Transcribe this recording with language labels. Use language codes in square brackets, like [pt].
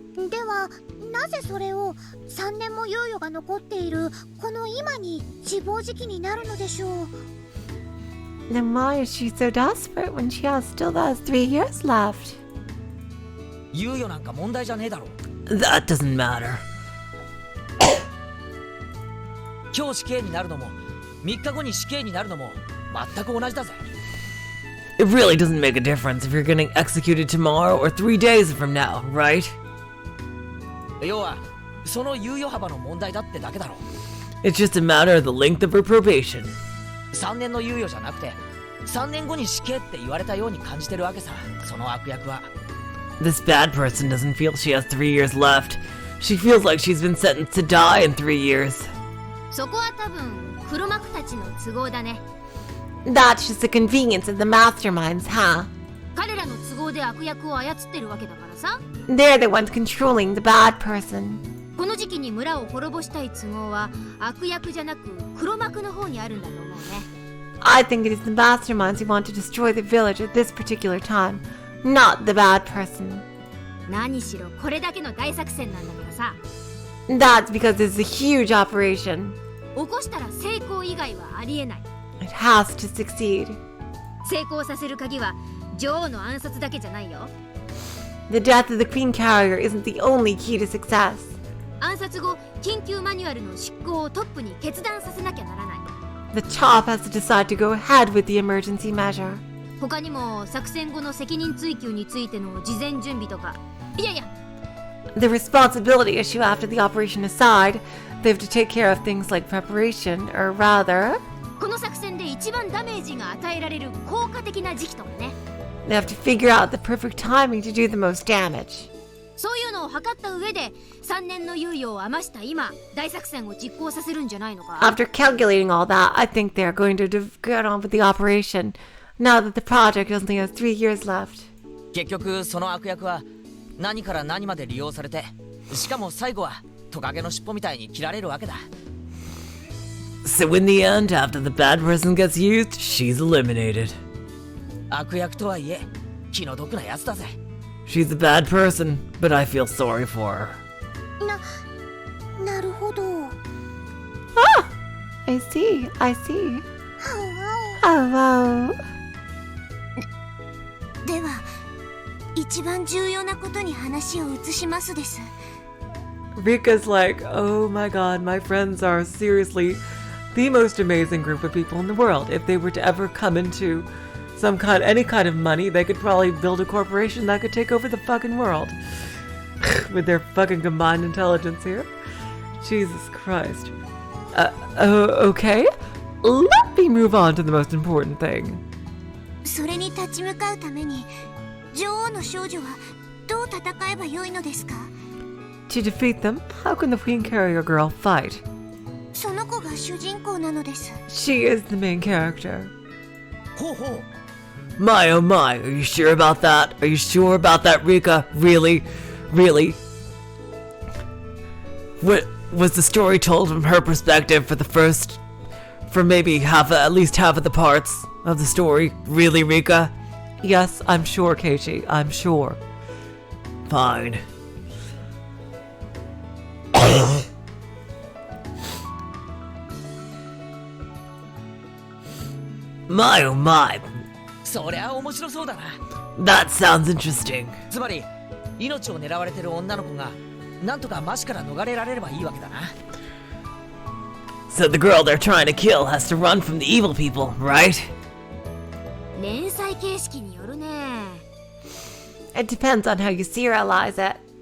[ja] ではなぜそれを3年も猶予が残っているこの今に自暴自棄になるのでしょう [en] Then why is she so desperate when she still has 3 years left? [ja] 猶予なんか問題じゃねえだろ [en] That doesn't matter. [ja] 今日死刑になるのも3日後に死刑になるのも全く同じだぜ [en] It really doesn't make a difference if you're getting executed tomorrow or 3 days from now, right? [ja] 要はその猶予幅の問題だってだけだろ [en] It's just a matter of the length of her probation. [ja] 3年の猶予じゃなくて3年後に死刑って言われたように感じてるわけさその悪役は [en] This bad person doesn't feel she has 3 years left. She feels like she's been sentenced to die in 3 years. [ja] そこは多分黒幕たちの都合だね [en] That's just the convenience of the masterminds, huh? [ja] 彼らの都合で悪役を操ってるわけだからさ [en] They're the ones controlling the bad person. [ja] この時期に村を滅ぼしたい都合は悪役じゃなく黒幕の方にあるんだと思うね [en] I think it is the masterminds who want to destroy the village at this particular time, not the bad person. [ja] 何しろこれだけの大作戦なんだからさ [en] That's because it's a huge operation. [ja] 起こしたら成功以外はありえない [en] It has to succeed. [ja] 成功させる鍵は女王の暗殺だけじゃないよ [en] The death of the Queen Carrier isn't the only key to success. [ja] 暗殺後緊急マニュアルの執行をトップに決断させなきゃならない [en] The top has to decide to go ahead with the emergency measure. [ja] 他にも作戦後の責任追及についての事前準備とかいやいや [en] The responsibility issue after the operation aside, they have to take care of things like preparation, or rather, [ja] この作戦で一番ダメージが与えられる効果的な時期とかね [en] they have to figure out the perfect timing to do the most damage. [ja] そういうのを測った上で3年の猶予を余した今大作戦を実行させるんじゃないのか [en] After calculating all that, I think they are going to get on with the operation, now that the project only has 3 years left. [ja] 結局その悪役は何から何まで利用されてしかも最後はトカゲの尻尾みたいに切られるわけだ [en] So in the end, after the bad person gets used, she's eliminated. [ja] 悪役とはいえ気の毒なやつだぜ [en] She's a bad person, but I feel sorry for her. [ja] なるほど [en] Ah! I see, I see. Oh, wow. [ja] では一番重要なことに話を移しますです [en] Rika's like, oh my god, my friends are seriously the most amazing group of people in the world. If they were to ever come into any kind of money, they could probably build a corporation that could take over the fucking world. With their fucking combined intelligence here. Jesus Christ. Okay. Let me move on to the most important thing. [ja] それに立ち向かうために女王の少女はどう戦えばよいのですか [en] To defeat them, how can the Queen Carrier girl fight? [ja] その子が主人公なのです [en] She is the main character. [ja] ほうほう [en] My oh my, are you sure about that? Are you sure about that, Rika? Really? Really? What was the story told from her perspective for maybe at least half of the parts of the story? Really, Rika? Yes, I'm sure, Keiichi. I'm sure. Fine. My oh my. [ja] そりゃ面白そうだな。 [en] That sounds interesting. [ja] つまり命を狙われてる女の子がなんとかマシから逃れられればいいわけだな。 [en] So the girl they're trying to kill has to run from the evil people, right? [ja] 連載形式によるね。 [en] It depends on how you serialize it.